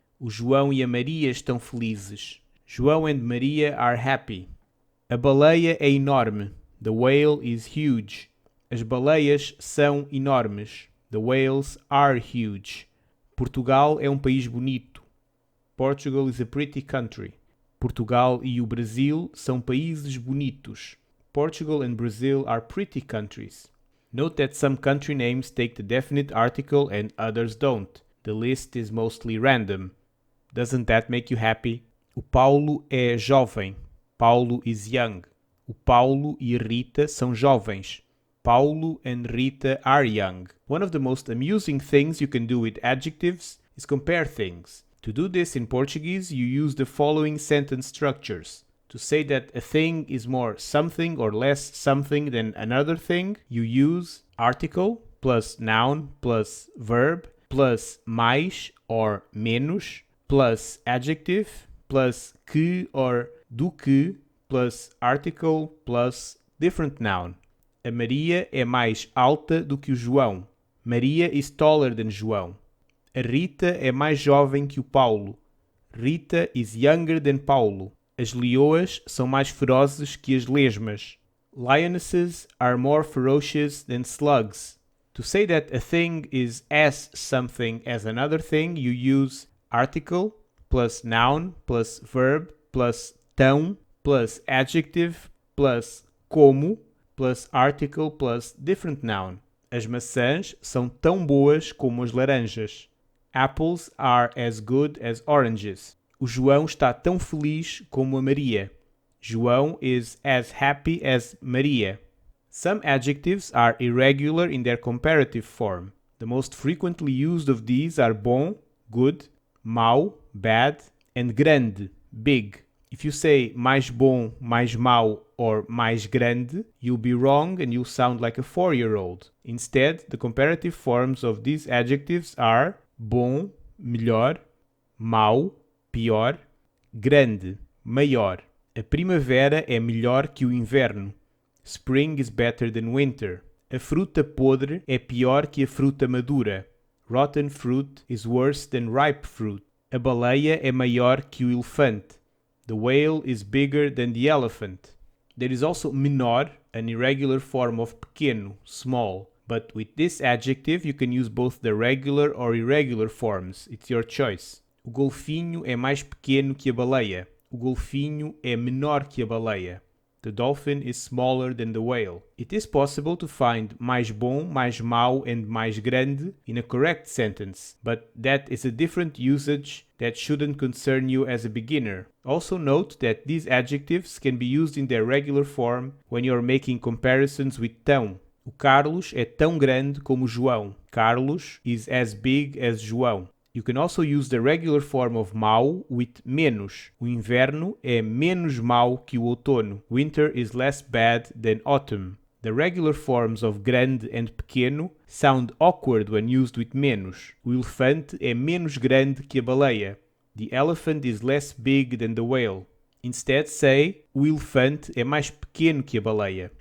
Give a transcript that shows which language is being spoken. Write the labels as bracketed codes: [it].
[pt] O João e a Maria estão felizes. [en] João and Maria are happy. [pt] A baleia é enorme. [en] The whale is huge. [pt] As baleias são enormes. [en] The whales are huge. [pt] Portugal é um país bonito. [en] Portugal is a pretty country. [pt] Portugal e o Brasil são países bonitos. [en] Portugal and Brazil are pretty countries. Note that some country names take the definite article and others don't. The list is mostly random. Doesn't that make you happy? [pt] O Paulo é jovem. [en] Paulo is young. [pt] O Paulo e a Rita são jovens. [en] Paulo and Rita are young. One of the most amusing things you can do with adjectives is compare things. To do this in Portuguese, you use the following sentence structures. To say that a thing is more something or less something than another thing, you use article plus noun plus verb plus mais or menos plus adjective plus que or do que plus article plus different noun. [pt] A Maria é mais alta do que o João. [en] Maria is taller than João. [pt] A Rita é mais jovem que o Paulo. [en] Rita is younger than Paulo. [pt] As leoas são mais ferozes que as lesmas. [en] Lionesses are more ferocious than slugs. To say that a thing is as something as another thing, you use article plus noun plus verb plus tão plus adjective plus como plus article plus different noun. [pt] As maçãs são tão boas como as laranjas. [en] Apples are as good as oranges. [pt] O João está tão feliz como a Maria. [en] João is as happy as Maria. Some adjectives are irregular in their comparative form. The most frequently used of these are bom, good, mau, bad, and grande, big. If you say mais bom, mais mau, or mais grande, you'll be wrong and you'll sound like a 4-year-old. Instead, the comparative forms of these adjectives are bom, melhor, mau, pior, grande, maior. [pt] A primavera é melhor que o inverno. [en] Spring is better than winter. [pt] A fruta podre é pior que a fruta madura. [en] Rotten fruit is worse than ripe fruit. [pt] A baleia é maior que o elefante. [en] The whale is bigger than the elephant. There is also menor, an irregular form of pequeno, small. But with this adjective you can use both the regular or irregular forms. It's your choice. [pt] O golfinho é mais pequeno que a baleia. O golfinho é menor que a baleia. [en] The dolphin is smaller than the whale. It is possible to find mais bom, mais mau, and mais grande in a correct sentence, but that is a different usage that shouldn't concern you as a beginner. Also note that these adjectives can be used in their regular form when you are making comparisons with tão. [pt] O Carlos é tão grande como o João. [en] Carlos is as big as João. You can also use the regular form of mau with menos. [pt] O inverno é menos mau que o outono. [en] Winter is less bad than autumn. The regular forms of grande and pequeno sound awkward when used with menos. [pt] O elefante é menos grande que a baleia. [en] The elephant is less big than the whale. Instead say, [pt] o elefante é mais pequeno que a baleia.